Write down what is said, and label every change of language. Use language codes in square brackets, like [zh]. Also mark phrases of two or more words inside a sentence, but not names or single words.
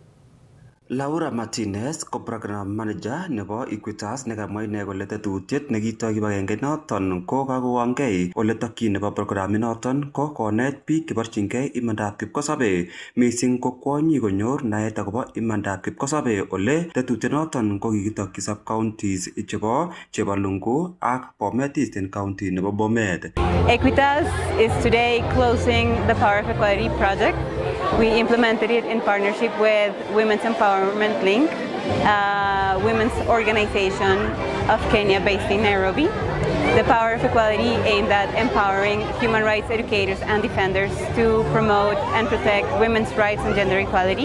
[kln] Laura Martinez ko [en] program manager [kln] nebo Equitas nekamwa ine kole tetutiet nekitoi kibagenge noton ko kakowangei ole tokyin nebo programit noton ko konet biik cheborchingei imandab kipkosobe mising ko kwonyik konyor naet akobo imandab kipkosobe ole tetutiet noton ko kikitokyi [en] sub counties [kln] chebo Chebalungu ak Bomet Eastern County nebo Bomet. [en] Equitas is today closing the Power of Equality project. We implemented it in partnership with Women's Empowerment Link, women's organization of Kenya based in Nairobi. The Power of Equality aimed at empowering human rights educators and defenders to promote and protect women's rights and gender equality.